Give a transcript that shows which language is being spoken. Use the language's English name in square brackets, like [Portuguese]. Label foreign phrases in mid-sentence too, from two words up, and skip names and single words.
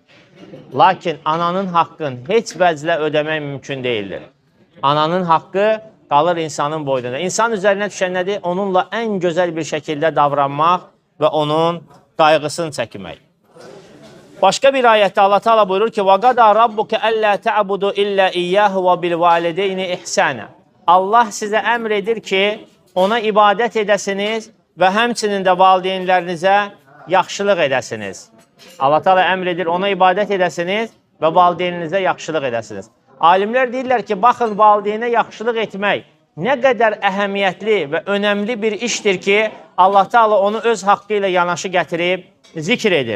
[Azerbaijani] Lakin ananın haqqını heç vəclə ödəmək mümkün deyildir. Ananın haqqı qalır insanın boynunda. İnsan üzərinə düşən nədir? Onunla ən gözəl bir şəkildə davranmaq və onun qayğısını çəkmək. Başqa bir ayətdə Allah Teala buyurur ki: [Arabic] وَقَدَى رَبُّكَ أَلَّا تَعْبُدُوا إِلَّا إِيَّهُ وَبِالْوَالِدَيْنِ إِحْسَانًا. [Azerbaijani] Allah sizə əmr edir ki, ona ibadət edəsiniz və həmçinin də valideynlərinizə yaxşılıq edəsiniz. Allah Teala əmr edir, ona ibadət edəsiniz və valideyninizə yaxşılıq edəsiniz. Alimlər deyirlər ki, baxın, valideynə yaxşılıq etmək nə qədər əhəmiyyətli və önəmli bir işdir ki, Allah Teala onu öz haqqı ilə yanaşı gətirib zikr edir.